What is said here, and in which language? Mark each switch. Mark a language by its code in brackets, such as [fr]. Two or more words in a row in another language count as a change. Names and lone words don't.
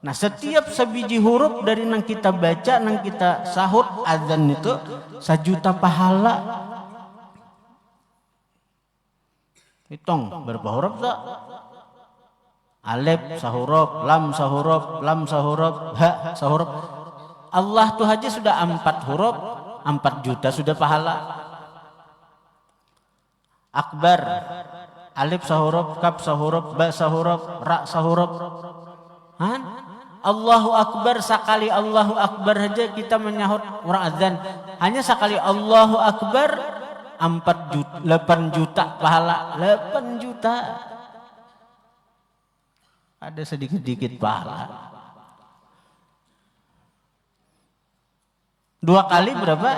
[bjn] Nah setiap sabiji huruf dari nang kita baca, nang kita sahut azan itu 1.000.000 pahala. Hitung berapa huruf tak? Alif sahuruf, lam sahuruf, lam sahuruf, ha sahuruf. Allah tuh aja sudah 4 huruf, 4 juta sudah pahala. Akbar, alif sahuruf, kaf sahuruf, ba sahuruf, ra sahuruf. [ar] الله أكبر, [bjn] sekali [ar] الله أكبر [bjn] aja kita menyahut orang azan. Hanya sekali [ar] الله أكبر [bjn] 8 juta pahala. 8 juta. Ada sedikit-sedikit pahala. 2 kali berapa?